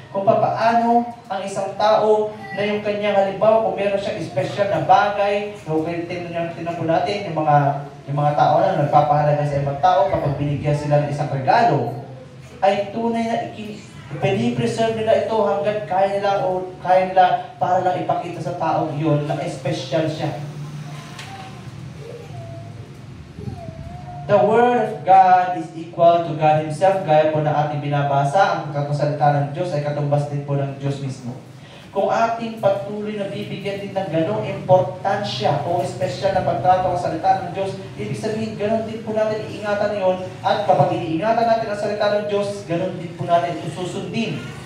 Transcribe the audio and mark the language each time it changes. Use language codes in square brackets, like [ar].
[tl] Kung paano ang isang tao na yung kanyang halimbawa, kung meron siyang special na bagay, tinan po natin, yung mga tao na nagpapahalaga sa ibang tao, kapag binigyan sila ng isang regalo, ay tunay na pinipreserve nila ito hanggang kaya nila para lang ipakita sa tao yun na special siya. [en] The Word of God is equal to God Himself. [tl] Gaya po na ating binabasa, ang kakasalita ng Diyos ay katumbas din po ng Diyos mismo. Kung ating patuloy na bibigyan din ng ganong importansya o espesyal na pagtrato ang salita ng Diyos, ibig sabihin, ganon din po natin iingatan yon at kapag iniingatan natin ang salita ng Diyos, ganon din po natin susundin.